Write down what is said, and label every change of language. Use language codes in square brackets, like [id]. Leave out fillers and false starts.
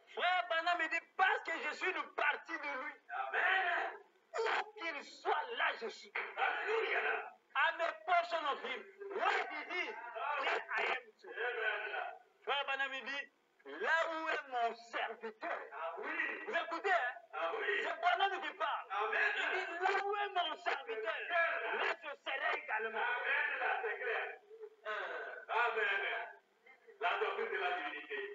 [fr] Frère Branham me dit parce que je suis une partie de lui. Amen. Où qu'il soit, là à Jésus. [en] I'm a portion of him. What he did, there I am too. [fr] Frère Branham dit, là où est mon serviteur. Vous écoutez, hein? C'est Branham qui parle. Il dit, là où est mon serviteur, là je serai également. C'est clair. Amen. La doctrine de la divinité.